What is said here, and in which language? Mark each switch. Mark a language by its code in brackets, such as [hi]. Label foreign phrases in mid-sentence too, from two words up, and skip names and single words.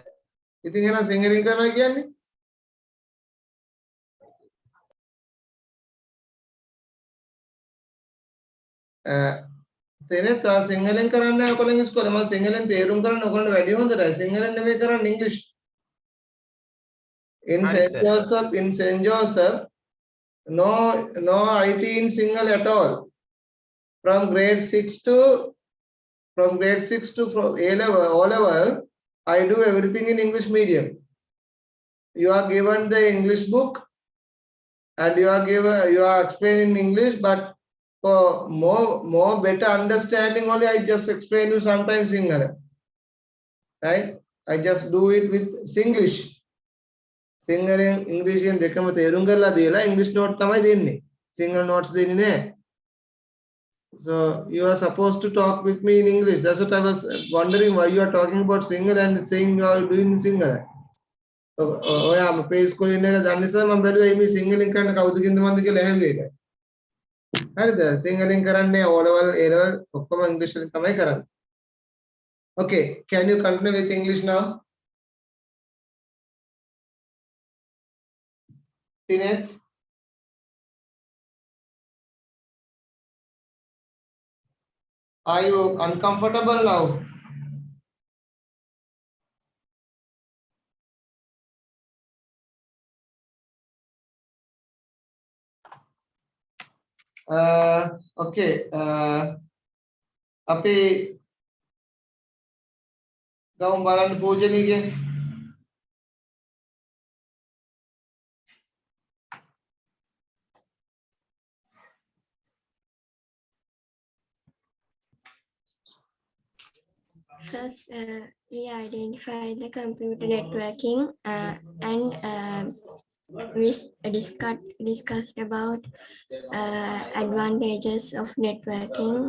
[si] ඉතින් එහෙනම් සිංහලෙන් කරනවා කියන්නේ? තිනෙත් ඔයා සිංහලෙන් කරන්නේ ඔයගොල්ලන්ගේ ඉස්කෝලේ මම සිංහලෙන් තේරුම් කරන්න ඔයගොල්ලන්ට වැඩි හොඳටයි සිංහලෙන් නෙමෙයි කරන්නේ ඉංග්‍රීසි. [en] In St. Joseph, no IT in Sinhala at all. From grade 6 to from A level, O level, I do everything in English medium. You are given the English book and you are explaining in English, but for more better understanding only I just explain you sometimes Sinhala. Right? I just do it with Singlish. [si] සිංහලෙන් ඉංග්‍රීසියෙන් දෙකම තේරුම් කරලා දීලා ඉංග්‍රීසි නෝට් තමයි දෙන්නේ. සිංහල notes දෙන්නේ නැහැ. [en] So you are supposed to talk with me in English. That's what I was wondering why you are talking about Sinhala and saying you are doing Sinhala. [si] ඔයා අපේ ඉස්කෝලේ ඉන්න එක දන්න නිසා මම බැලුවා මේ සිංහලෙන් කරන්න කවුද කින්ද මන්ද කියලා ඇහුවේ ඒක. හරිද? සිංහලෙන් කරන්නේ [en] O level A level [si] ඔක්කොම ඉංග්‍රීසි වලින් තමයි කරන්නේ. [en] Okay, can you continue with English now? Tineth? Are you uncomfortable now? Okay. [si] අපි ගමු බලන්න පූජනීය. [en] First, we identify the computer networking and we discussed about advantages of networking.